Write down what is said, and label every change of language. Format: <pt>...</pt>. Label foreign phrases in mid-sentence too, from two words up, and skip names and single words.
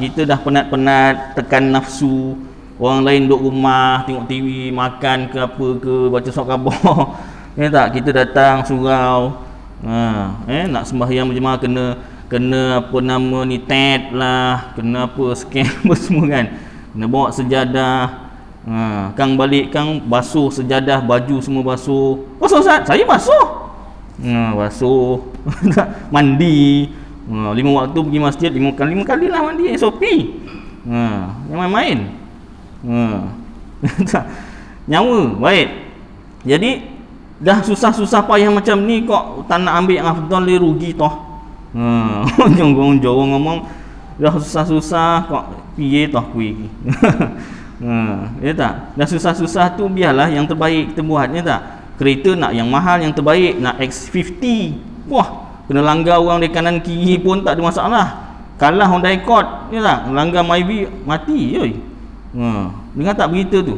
<ms>Kita dah penat-penat tekan nafsu. Orang lain duduk rumah, tengok TV, makan ke apa ke, baca surat khabar. Ya tak? Kita datang surau. Nak sembahyang berjemaah kena tet lah, kena apa scan apa semua kan. Kena bawa sejadah. Kang balik, Kang basuh sejadah, baju semua basuh. Basuh Ustaz? Saya basuh. Basuh. Mandi. 5 waktu pergi masjid 5 kali lah mandi SOP. Yang main-main. Nyawa. Baik. Jadi dah susah-susah payah macam ni kok tak nak ambil yang afdal, dia rugi toh.</ms> <jv>Jorong ngomong</jv> <ms>dah susah-susah</ms> <jv>kok piye toh kuih.</jv> <ms>Ya tak? Dah susah-susah tu biarlah yang terbaik kita buat, ya tak? Kereta nak yang mahal, yang terbaik, nak X50. Wah, kena langgar orang di kanan kiri pun tak ada masalah. Kalah Honda Accord, ya tak? Langgar Myvi mati oi. Dengar tak berita tu?</ms>